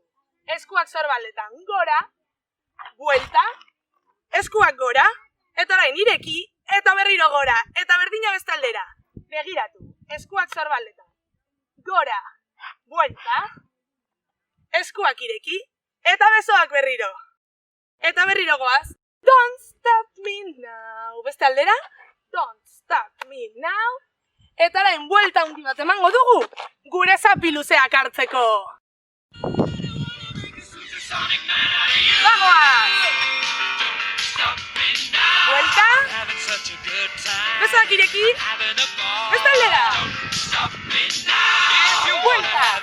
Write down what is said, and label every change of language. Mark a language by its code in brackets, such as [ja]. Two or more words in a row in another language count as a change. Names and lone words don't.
[eu] Eskuak zorbaldetan gora, buelta, eskuak gora, eta orain ireki, eta berriro gora, eta berdina beste aldera. Begiratu, eskuak zorbaldetan gora, buelta, eskuak ireki, eta besoak berriro. Eta berriro goaz. [en] Don't stop me now. [eu] Beste aldera. [en] Don't stop me now. [eu] Eta orain buelta hundi bat emango dugu, gure zapi luzeak hartzeko. Bagoaz! Buelta. Besoak ireki. Beste aldera. Buelta.